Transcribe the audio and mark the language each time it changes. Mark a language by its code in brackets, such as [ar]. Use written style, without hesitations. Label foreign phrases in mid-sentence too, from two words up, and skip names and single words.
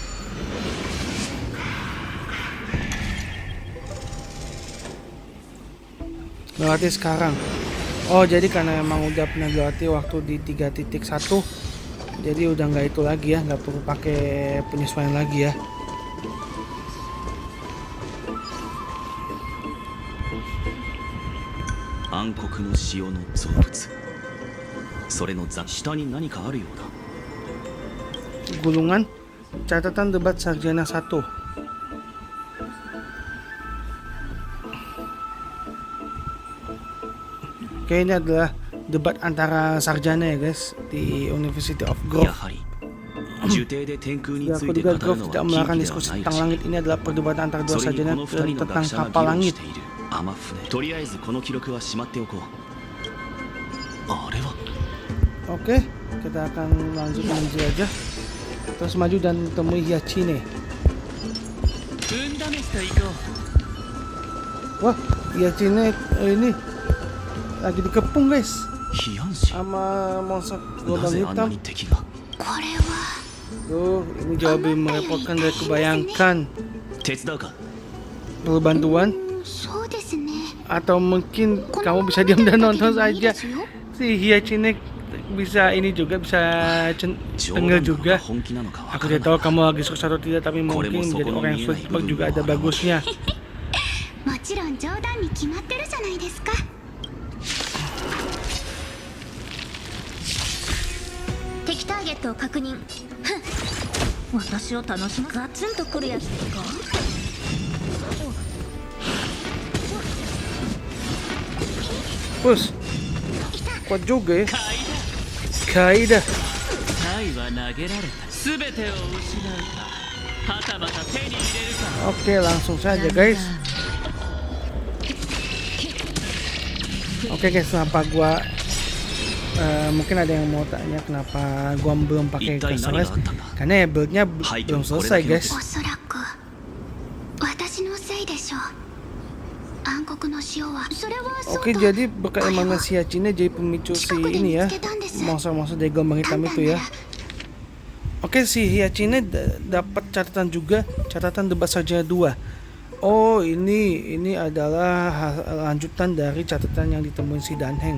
[id] Lewati sekarang. Oh, jadi karena emang udah pernah lewati waktu di 3.1, jadi udah nggak itu lagi ya, nggak perlu pakai penyesuaian lagi ya. [ja] 暗黒の塩の造物. それの下に何かあるようだ。 [id] Gulungan catatan debat sarjana 1. Oke, ini adalah debat antara sarjana ya guys di University of Grove. [ja] やはり呪帝で天空について [id] Kedua [ja] 語る [id] Grove [ja] の [id] tidak [ja] は [id] melakukan [ja] 禁忌で [id] diskusi [ja] はない [id] tentang [ja] し、 [id] langit. Ini adalah perdebatan antara dua [ja] それにこ [id] sarjana [ja] の二人の [id] tentang [ja] 学者が [id] kapal [ja] 議論 [id] langit. [ja] している天船。とりあえずこの記録はしまっておこう。あれは [id] Oke, kita akan langsung menuju aja. Terus maju dan temui Hiyachine. Wah, Hiyachine ini lagi dikepung guys [ja] ヒヤンシ [id] sama monster [ja] な [id] gelombang [ja] ぜあんな [id] hitam. [ja] に敵が。これは [id] Tuh, ini jauh lebih merepotkan dari kebayangkan. [ja] 手伝うか？ [id] Perlu bantuan? [ja] そうですね。 [id] Atau mungkin kamu bisa diam dan nonton saja. Si Hiyachine bisa ini juga, bisa tengil [ja] 冗談 [id] juga. [ja] が本気なのかわ [id] Aku [ja] から [id] tidak [ja] ない [id] tahu kamu lagi sukses atau tidak, tapi mungkin menjadi orang yang sulit juga ada bagusnya. [ja] もちろん冗談に決まってるじゃないですか。敵ターゲットを確認。ふん、私を楽しまガツンとくるやつですか。 [id] Bos, kuat juga ya. Kaida. [ja] タイは投げられた。全てを失うか、はたまた手に入れるか。 [id] Oke, langsung saja guys. Oke guys, kenapa gua mungkin ada yang mau tanya kenapa gua belum pakai Cursores? Karena ya build-nya belum selesai guys. [ja] おそらく私のせいでしょう。暗黒の塩はそれはそう [id] Oke, jadi berkat emanasi Hiyachine jadi pemicu si ini ya, monster-monster dari gelombang hitam itu ya. Oke, si Hiyachine dapat catatan juga, catatan debat sarjana 2. Oh, ini adalah lanjutan dari catatan yang ditemuin si Danheng.